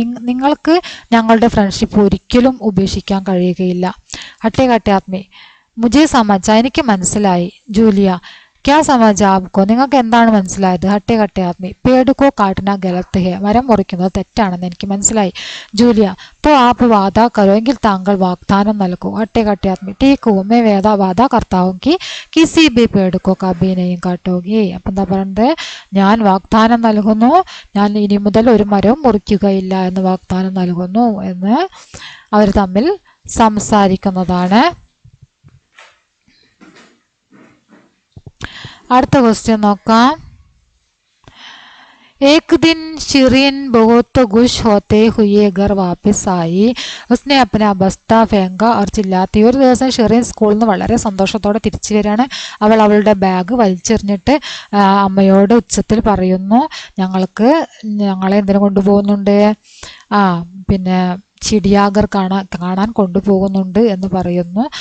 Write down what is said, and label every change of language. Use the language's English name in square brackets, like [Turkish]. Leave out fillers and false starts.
[Malayalam] നിങ്ങൾക്ക് ഞങ്ങളുടെ ഫ്രണ്ട്ഷിപ്പ് ഒരിക്കലും ഉപേക്ഷിക്കാൻ കഴിയുകയില്ല. ഹട്ടെ കട്ടെ ആത്മി [Hindi] മുജെ സമझ. [Malayalam] എനിക്ക് മനസ്സിലായി. ജൂലിയ [Hindi] ക്യാ സമജ് ആപ്കോ, [Malayalam] നിങ്ങൾക്ക് എന്താണ് മനസ്സിലായത്? [Hindi] ഹട്ടെ കട്ടെ ആദ്മി, പേട് കോ കാട്ടന ഗലത്ത് ഹെ, [Malayalam] മരം മുറിക്കുന്നത് തെറ്റാണെന്ന് എനിക്ക് മനസ്സിലായി. ജൂലിയ, [Hindi] तो आप वादा करो, [Malayalam] എങ്കിൽ താങ്കൾ വാഗ്ദാനം നൽകൂ. [Hindi] ഹട്ടെ കട്ടെ ആദ്മി, ठीक हूँ, मैं वादा करता हूँ कि किसी भी पेड़ को कभी नहीं काटोगे. [Malayalam] അപ്പം എന്താ പറയുന്നത്? ഞാൻ വാഗ്ദാനം നൽകുന്നു, ഞാൻ ഇനി മുതൽ ഒരു മരവും മുറിക്കുകയില്ല എന്ന് വാഗ്ദാനം നൽകുന്നു എന്ന് അവർ തമ്മിൽ സംസാരിക്കുന്നതാണ്. അടുത്ത ക്വസ്റ്റ്യൻ നോക്കാം. [Hindi] एक दिन शिरीन बहुत खुश होते हुए घर वापस आई. उसने अपना बस्ता फेंका और चिल्लाती. [Malayalam] ഒരു ദിവസം ഷിറീൻ സ്കൂളിൽ നിന്ന് വളരെ സന്തോഷത്തോടെ തിരിച്ചു വരികയാണ്. അവൾ അവളുടെ ബാഗ് വലിച്ചെറിഞ്ഞിട്ട് അമ്മയോട് ഉച്ചത്തിൽ പറയുന്നു, ഞങ്ങളെ എന്തിനു കൊണ്ടുപോകുന്നുണ്ട്? പിന്നെ ചിടിയാഗർ കാണാൻ കൊണ്ടുപോകുന്നുണ്ട് എന്ന് പറയുന്നു.